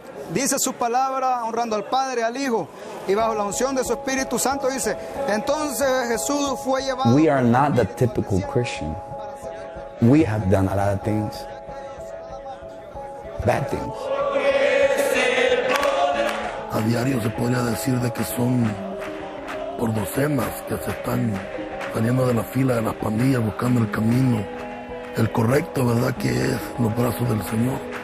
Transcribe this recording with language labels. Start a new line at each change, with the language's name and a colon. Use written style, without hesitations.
Spanish: Dice su palabra honrando al Padre, al Hijo, y bajo la unción de su Espíritu Santo dice, entonces Jesús fue llevado...
English: We are not the typical Christian. We have done a lot of things, bad things.
Spanish: A diario se podría decir de que son por docenas que se están saliendo de la fila de las pandillas buscando el camino, el correcto, ¿verdad? Que es los brazos del Señor.